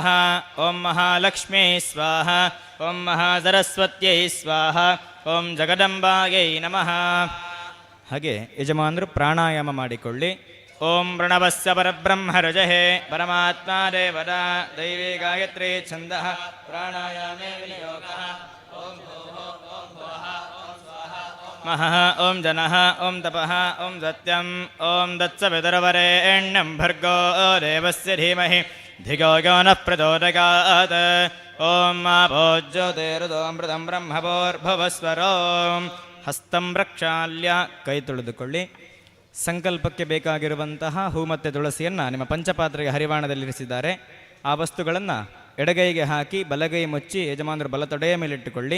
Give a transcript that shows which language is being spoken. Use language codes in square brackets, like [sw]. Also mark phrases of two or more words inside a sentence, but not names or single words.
[sa] ಓಂ ಮಹಾಲಕ್ಷ್ಮೀ ಸ್ವಾಹ. ಓಂ ಮಹಾಸರಸ್ವತ್ಯೈ ಸ್ವಾಹ. ಓಂ ಜಗದಂಬಾಯೈ ನಮಃ. [kn] ಹಾಗೆ ಯಜಮಾನರು ಪ್ರಾಣಾಯಾಮ ಮಾಡಿಕೊಳ್ಳಿ. [sa] ಓಂ ಪ್ರಣವಸ್ಯ ಪರಬ್ರಹ್ಮ ರುಜಹೇ ಪರಮಾತ್ಮ ದೇವದ ದೈವೀ ಗಾಯತ್ರಿ ಛಂದಃ ಪ್ರಾಣಾಯಾಮೇ ವಿನಿಯೋಗಃ. ಓಂ ಮಹಃ. ಓಂ ಜನಃ. ಓಂ ತಪಃ. ಓಂ ಸತ್ಯಂ. ಓಂ ದತ್ಸವಿತುರ್ವರೆಣ್ಯಂ ಭರ್ಗೋ ದೇವಸ್ಯ ಧೀಮಹಿ ಧಿಯೋ ಯೋ ನಃ ಪ್ರಚೋದಯಾತ್. ಓಂ ಆಪೋ ಜ್ಯೋತಿರುದೋಮೃತಂ ಬ್ರಹ್ಮಭೋರ್ಭುವಸ್ವರೋಂ. ಹಸ್ತಂ ಪ್ರಕ್ಷಾಲ್ಯ [kn] ಕೈ ತೊಳೆದುಕೊಳ್ಳಿ. ಸಂಕಲ್ಪಕ್ಕೆ ಬೇಕಾಗಿರುವಂತಹ ಹೂ ಮತ್ತು ತುಳಸಿಯನ್ನು ನಿಮ್ಮ ಪಂಚಪಾತ್ರೆಗೆ ಹರಿವಾಣದಲ್ಲಿರಿಸಿದ್ದಾರೆ. ಆ ವಸ್ತುಗಳನ್ನು ಎಡಗೈಗೆ ಹಾಕಿ ಬಲಗೈ ಮುಚ್ಚಿ ಯಜಮಾನರು ಬಲತೊಡೆಯ ಮೇಲಿಟ್ಟುಕೊಳ್ಳಿ.